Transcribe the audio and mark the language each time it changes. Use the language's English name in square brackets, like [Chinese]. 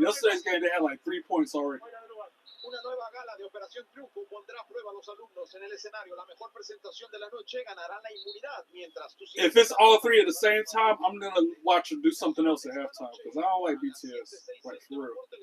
[English] Yesterday's game they had like 3 points already. [Spanish] Una nueva gala de Operación Triunfo pondrá a prueba a los alumnos en el escenario. La mejor presentación de la noche ganará la inmunidad mientras tú [English] If it's all three at the same time, I'm gonna watch them do something else at halftime because I don't like BTS, like for real.